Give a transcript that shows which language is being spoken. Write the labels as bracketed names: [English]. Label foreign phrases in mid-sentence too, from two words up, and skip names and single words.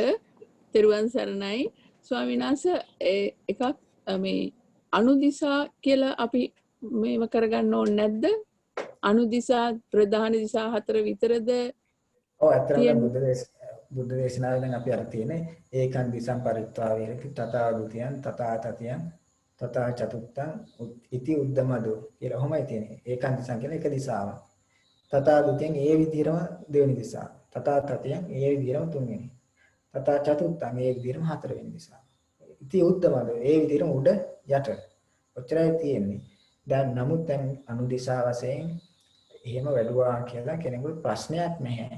[Sinhala] තෙරුවන් සරණයි ස්වාමීන් වහන්සේ. එකක් මේ අනුදිසා කියලා අපි මේව කරගන්න ඕනේ නැද්ද? අනුදිසා ප්‍රධාන දිසා 4 විතරද? ඔව් ඇත්තටම බුද්ධ දේශනාවේ දැන් අපි අර තියෙන්නේ [Pali] ඒකන් දිසම් පරිත්වා වේරති තථා ဒ ුතියං තථා තතියං තථා චතුත්තං ඉති උද්දමදෝ [Sinhala] කියලා ඔහොමයි තියෙන්නේ. [Pali] ඒකන් දිසම් [Sinhala] කියන එක දිසාවක්. [Pali] තථා ဒ ුතියං [Sinhala] ඒ විදිහටම දෙවෙනි දිසාව. [Pali] තථා තතියං [Sinhala] ඒ විදිහටම තුන්වෙනි. [Pali] තථා චතුත්තං [Sinhala] ඒ විදිහටම හතරවෙනි දිසාව. [Pali] ඉති උද්දමදෝ [Sinhala] ඒ විදිහටම උඩ යට. ඔච්චරයි තියෙන්නේ. දැන් නමුත් දැන් අනුදිසා වශයෙන් එහෙම වැඩුවා කියලා කෙනෙකුට ප්‍රශ්නයක් නැහැ.